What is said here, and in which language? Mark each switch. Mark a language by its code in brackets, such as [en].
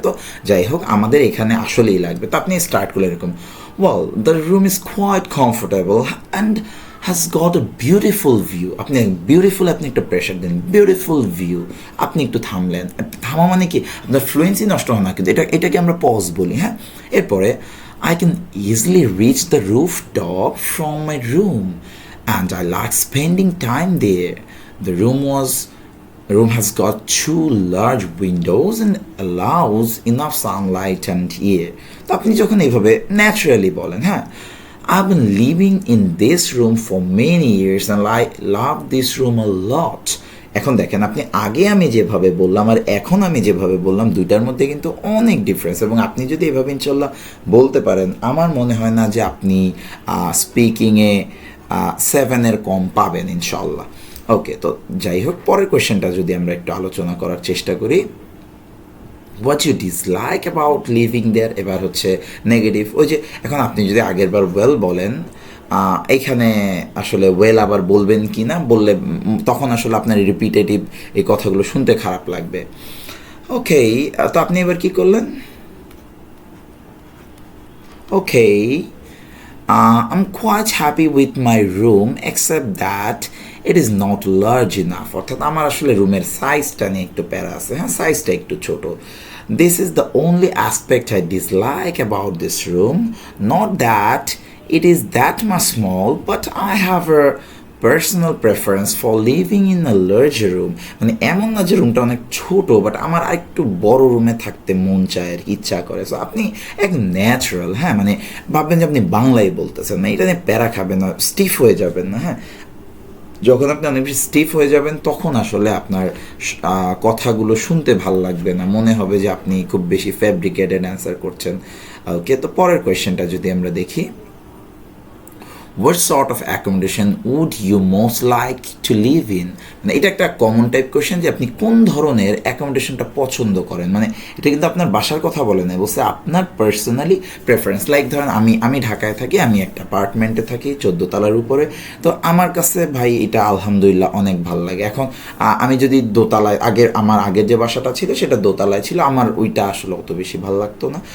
[bn] তো যাই হোক, আমাদের এখানে আসলেই লাগবে। তো আপনি স্টার্ট করলে এরকম, [en] Well the room is quite comfortable and has got a beautiful view. [bn] আপনি বিউটিফুল, আপনি একটা প্রেশার দেন, বিউটিফুল ভিউ, আপনি একটু থামলেন। থামা মানে কি আপনার ফ্লুয়েন্সি নষ্ট হয় না, কিন্তু এটাকে আমরা পজ বলি, হ্যাঁ। [en] এরপরে I can easily reach the rooftop from my room and I like spending time there. The room has got two large windows and allows enough sunlight and air. [bn] তো আপনি যখন এইভাবে ন্যাচারালি বলেন, হ্যাঁ, [en] I've been living in this room for many years and I love this room a lot. [bn] এখন দেখেন, আপনি আগে আমি যেভাবে বললাম আর এখন আমি যেভাবে বললাম, দুইটার মধ্যে কিন্তু অনেক ডিফারেন্স। এবং আপনি যদি এভাবে ইনশাল্লাহ বলতে পারেন, আমার মনে হয় না যে আপনি স্পিকিংয়ে 7-এর কম পাবেন ইনশাল্লাহ। ওকে, তো যাই হোক, পরের কোয়েশ্চেনটা যদি আমরা একটু আলোচনা করার চেষ্টা করি, [en] What you dislike about living there. [bn] এবার হচ্ছে নেগেটিভ। ওই যে এখন আপনি যদি আগের বার ওয়েল বলেন, এইখানে আসলে ওয়েল আবার বলবেন কি না, বললে তখন আসলে আপনার রিপিটেটিভ এই কথাগুলো শুনতে খারাপ লাগবে। ওকে, তো আপনি এবার কি করলেন? [en] Okay, I'm quite happy with my room except that it is not large enough. [bn] অর্থাৎ আমার আসলে রুমের সাইজটা নিয়ে একটু প্যারা আছে, হ্যাঁ, সাইজটা একটু ছোট। [en] This is the only aspect I dislike about this room. Not that it is that much small, but I have a personal preference for living in a larger room. [bn] মানে এমন না যে রুমটা অনেক ছোট, বাট আমার আরেকটু বড় রুমে থাকতে মন চায় আর ইচ্ছা করে। সো আপনি এক ন্যাচারাল, হ্যাঁ, মানে ভাববেন যে আপনি বাংলায় বলতেছেন না, এটা নিয়ে প্যারা খাবেন না, স্টিফ হয়ে যাবেন না, হ্যাঁ। যখন আপনি অনেক বেশি স্টিফ হয়ে যাবেন তখন আসলে আপনার কথাগুলো শুনতে ভালো লাগবে না, মনে হবে যে আপনি খুব বেশি ফ্যাব্রিকেটেড অ্যান্সার করছেন। ওকে, তো পরের কোয়েশ্চেনটা যদি আমরা দেখি, [en] what sort of accommodation would you most like to live in? [bn] মানে এটা একটা কমন টাইপ কোয়েশ্চেন যে আপনি কোন ধরনের অ্যাকোমোডেশনটা পছন্দ করেন। মানে এটা কিন্তু আপনার বাসার কথা বলে না, বলছে আপনার পার্সোনালি প্রেফারেন্স। লাইক ধরেন আমি ঢাকায় থাকি, আমি একটা অ্যাপার্টমেন্টে থাকি 14 তলার উপরে। তো আমার কাছে ভাই এটা আলহামদুলিল্লাহ অনেক ভালো লাগে। এখন আমি যদি দোতলায়, আমার আগের যে বাসাটা ছিল সেটা দোতলায় ছিল, আমার ওইটা আসলে অত বেশি ভালো লাগতো না।